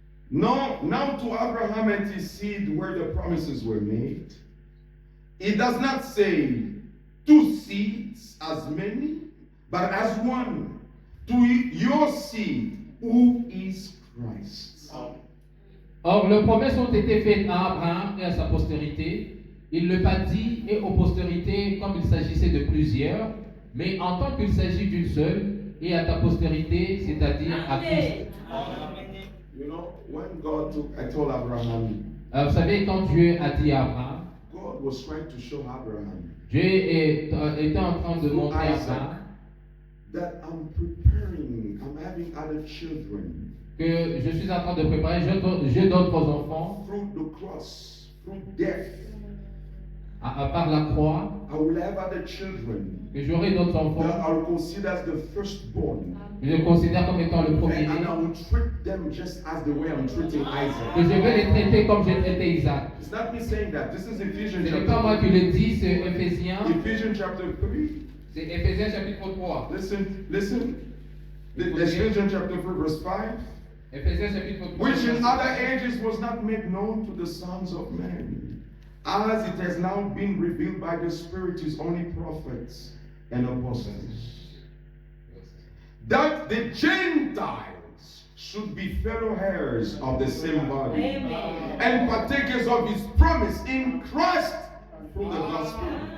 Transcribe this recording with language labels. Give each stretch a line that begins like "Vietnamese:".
English: Now to Abraham and his seed where the promises were made. It does not say two seeds as many, but as one. To your seed, who is Christ.
French: Or, les promesses ont été faites à Abraham et à sa postérité. il ne l'a pas dit et aux postérités comme il s'agissait de plusieurs, mais en tant qu'il s'agit d'une seule, et à ta postérité, c'est-à-dire à Christ.
English: You know, when God took, I told Abraham,
French: Vous savez, quand Dieu a dit à Abraham,
English: God was trying to show Abraham
French: Dieu était en train de montrer à Abraham
English: that I'm preparing, I'm having other children
French: que je suis en train de préparer, j'ai d'autres enfants
English: through the cross, through death.
French: par la croix,
English: I will have other children
French: que j'aurai d'autres
English: that
French: enfants
English: I will consider as the firstborn.
French: que je considère comme étant le
English: And
French: premier-né,
English: I will treat them just as the way I'm treating
French: que
English: Isaac.
French: je vais les traiter comme j'ai traité Isaac.
English: It's not me saying that. This is Ephesians
French: Ce n'est pas moi
English: chapter
French: qui le dis, c'est Éphésiens,
English: 3. Ephesians chapter 3.
French: c'est Éphésiens chapitre 3.
English: Listen. Ephesians chapter 3 verse 5.
French: Éphésiens chapitre 3.
English: Which in other ages was not made known to the sons of men, as it has now been revealed by the Spirit to his only prophets and apostles, that the Gentiles should be fellow heirs of the same body, and partakers of his promise in Christ through the gospel.